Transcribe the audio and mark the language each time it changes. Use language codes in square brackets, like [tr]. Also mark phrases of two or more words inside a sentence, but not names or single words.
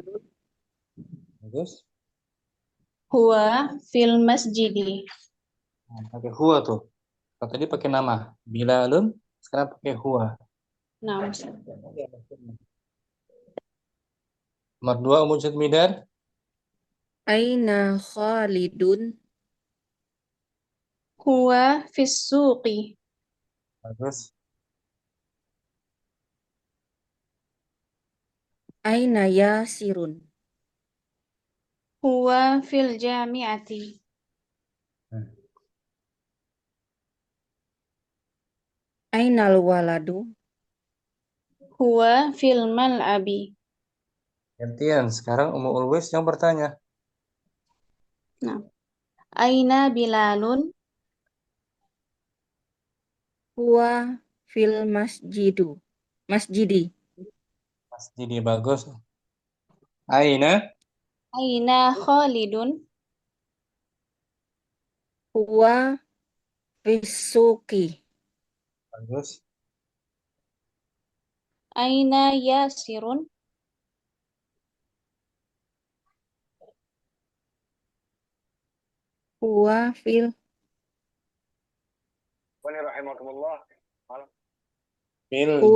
[id] Bagus. [ar] هو في المسجد. [id] Nah, pakai huwa tuh. Kalau tadi pakai nama Bilalun, sekarang pakai huwa. [ar] نعم أستاذ. [id] Nomor 2 Ustaz Midar. [ar] أين خالد هو في السوق. [id] Bagus. [ar] أين ياسر? هو في الجامعة. أين الولد? هو في الملعب. [id] Gantian, sekarang Ummu Ulwis yang bertanya. Nah, [ar] أين بلال? هو في المسجد. [id] Jadi bagus. [ar] Aina, أين خالد? هو في السوق. [id] bagus. [ar] أين ياسر? هو في ال هو